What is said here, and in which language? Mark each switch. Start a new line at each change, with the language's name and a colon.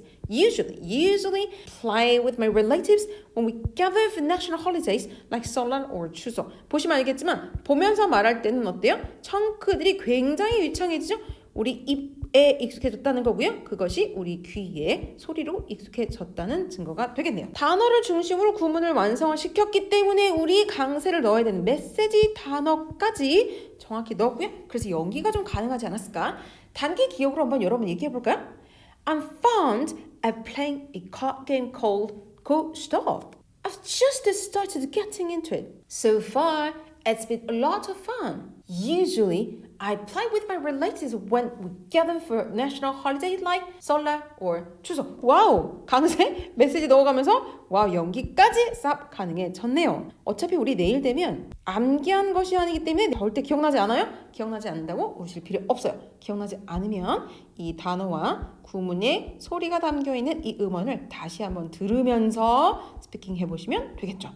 English: Usually play with my relatives when we gather for national holidays like 설날 or 추석.
Korean: 보시면 알겠지만 보면서 말할 때는 어때요? 청크들이 굉장히 유창해지죠? 우리 입에 익숙해졌다는 거고요. 그것이 우리 귀에 소리로 익숙해졌다는 증거가 되겠네요. 단어를 중심으로 구문을 완성을 시켰기 때문에 우리 강세를 넣어야 되는 메시지 단어까지 정확히 넣었고요. 그래서 연기가 좀 가능하지 않았을까? 단기 기억으로 한번 여러분 얘기해 볼까요?
English: I'm fond of playing a card game called Go Stop. I've just started getting into it. So far, it's been a lot of fun. Usually, I play with my relatives when we gather for national holidays like 설날 or 추석. 와우!
Korean: 강세 메시지 넣어가면서 와우 연기까지 쌉 가능해졌네요. 어차피 우리 내일 되면 암기한 것이 아니기 때문에 절대 기억나지 않아요? 기억나지 않는다고 우실 필요 없어요. 기억나지 않으면 이 단어와 구문에 소리가 담겨있는 이 음원을 다시 한번 들으면서 스피킹 해보시면 되겠죠.